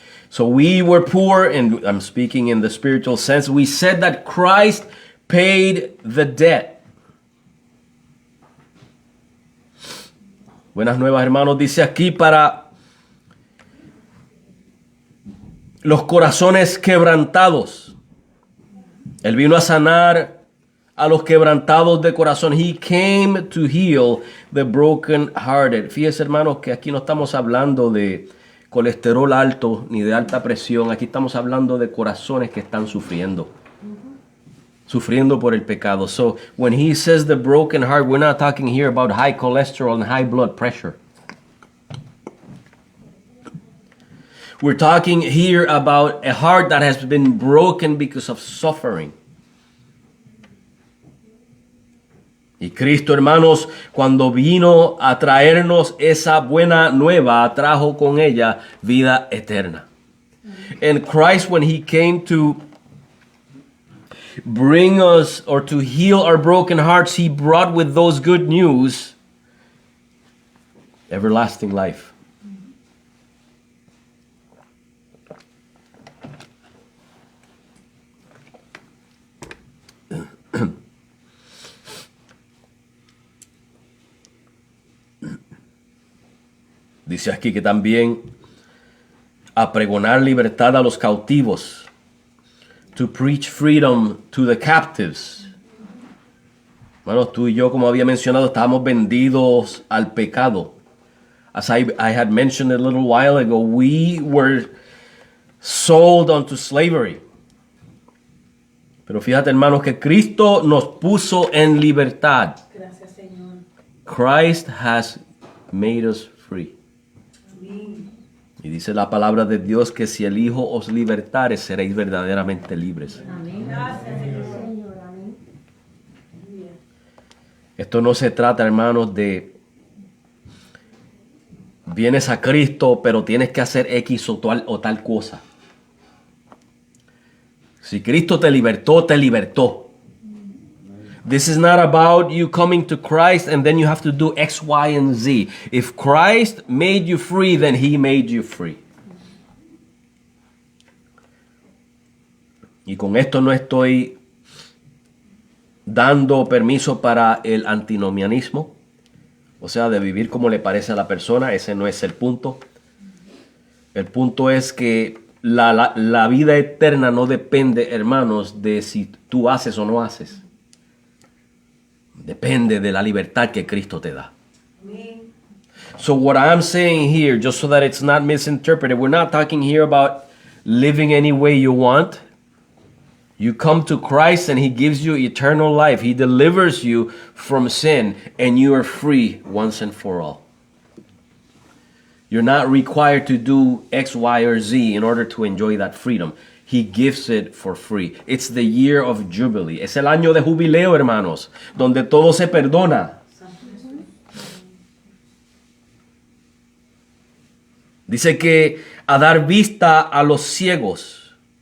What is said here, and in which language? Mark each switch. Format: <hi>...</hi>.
<en>So we were poor, and I'm speaking in the spiritual sense. We said that Christ paid the debt.</en> <es>Buenas nuevas, hermanos, dice aquí para los corazones quebrantados. Él vino a sanar a los quebrantados de corazón.</es> <en>He came to heal the broken hearted.</en> <es>Fíjense, hermanos, que aquí no estamos hablando de colesterol alto ni de alta presión. Aquí estamos hablando de corazones que están sufriendo. Sufriendo por el pecado.</es> <en>So, when he says the broken heart, we're not talking here about high cholesterol and high blood pressure. We're talking here about a heart that has been broken because of suffering.</en> <es>Y Cristo, hermanos, cuando vino a traernos esa buena nueva, trajo con ella vida eterna.</es> <en>And Christ, when he came to bring us or to heal our broken hearts, he brought with those good news everlasting life.</en> <es>Dice aquí que también a pregonar libertad a los cautivos.</es> <en>To preach freedom to the captives.</en> <es>Bueno, tú y yo, como había mencionado, estábamos vendidos al pecado.</es> <en>As I had mentioned a little while ago, we were sold unto slavery.</en> <es>Pero fíjate, hermanos, que Cristo nos puso en libertad. Gracias, Señor.</es> <en>Christ has made us free.</en> <es>Y dice la palabra de Dios que si el Hijo os libertare, seréis verdaderamente libres. Amén. Gracias, Señor. Amén. Esto no se trata, hermanos, de vienes a Cristo, pero tienes que hacer X o tal cosa. Si Cristo te libertó, te libertó.</es> <en>This is not about you coming to Christ and then you have to do X, Y, and Z. If Christ made you free, then he made you free.</en> <es>Y con esto no estoy dando permiso para el antinomianismo, o sea, de vivir como le parece a la persona. Ese no es el punto. El punto es que la vida eterna no depende, hermanos, de si tú haces o no haces. Depende de la libertad que Cristo te da.</es> <en>So what I'm saying here, just so that it's not misinterpreted, we're not talking here about living any way you want. You come to Christ and he gives you eternal life. He delivers you from sin and you are free once and for all. You're not required to do X, Y, or Z in order to enjoy that freedom. He gives it for free. It's the year of Jubilee.</en> <es>Es el año de jubileo, hermanos, donde todo se perdona. Dice que a dar vista a los ciegos.</es>